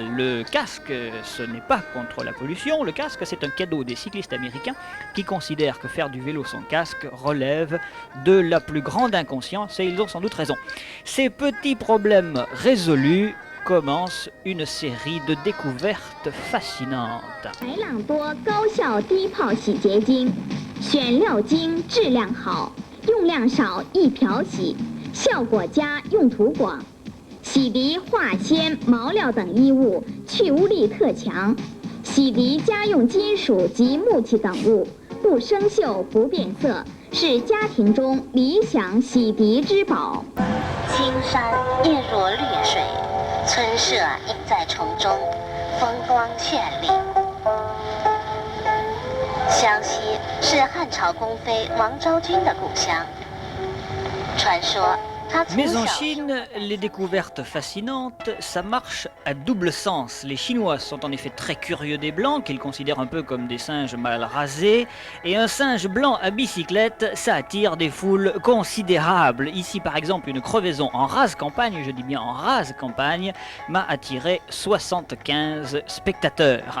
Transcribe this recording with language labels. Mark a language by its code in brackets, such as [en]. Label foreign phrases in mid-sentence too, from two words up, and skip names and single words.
[fr] Le casque, ce n'est pas contre la pollution, le casque c'est un cadeau des cyclistes américains qui considèrent que faire du vélo sans casque relève de la plus grande inconscience et ils ont sans doute raison. Ces petits problèmes résolus, commence une série de découvertes fascinantes. [zh] 白朗多高效低泡洗洁精，选料精，质量好，用量少，易漂洗，效果佳，用途广，洗涤化纤、毛料等衣物，去污力特强，洗涤家用金属及木器等物，不生锈，不变色，是家庭中理想洗涤之宝。青山映入绿水。村舍隐在丛中，风光绚丽。湘西是汉朝宫妃王昭君的故乡。传说，她从 [fr] Mais en [zh] 小 [fr] Chine, les découvertes fascinantes, ça marche à double sens. Les Chinois sont en effet très curieux des blancs, qu'ils considèrent un peu comme des singes mal rasés, et un singe blanc à bicyclette, ça attire des foules considérables. Ici par exemple, une crevaison en rase campagne, je dis bien en rase campagne, m'a attiré 75 spectateurs.